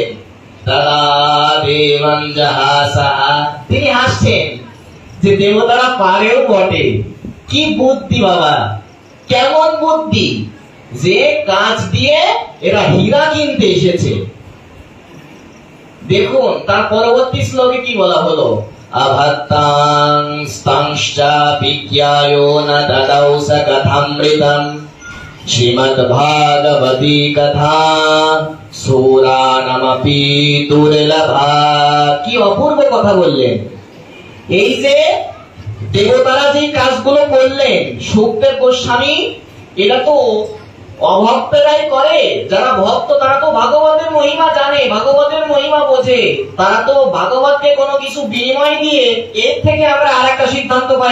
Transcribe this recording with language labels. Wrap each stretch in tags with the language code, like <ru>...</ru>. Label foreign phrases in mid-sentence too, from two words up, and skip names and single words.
<sa>তদা দেবং জহাসঃ,</sa> <bn>তিনি হাসছেন যে দেবতারা পারেও বটে। কি বুদ্ধি বাবা, কেমন বুদ্ধি যে কাজ দিয়ে এরা হীরা কিনতে এসেছে। দেখুন তার পরবর্তী শ্লোকে কি বলা হলো,</bn> <sa>अभक्तां स्तंश्चापिज्ञायो न ददौ स कथमृतं श्रीमद्भागवती कथा सूरानमपि दुर्लभा।</sa> <bn>কি অপূর্ব কথা বললেন। এই যে দেবতারা যে কাজগুলো করলেন, সুখদেব গোস্বামী এটা তো অভক্তরাই করে। যারা ভক্ত তারা তো ভাগবতের মহিমা জানে, ভাগবতের মহিমা বোঝে। তারা তো ভাগবতকে কোনো কিছু বিনিময় দিয়ে এর থেকে আমরা আরেকটা সিদ্ধান্ত পাই।</bn>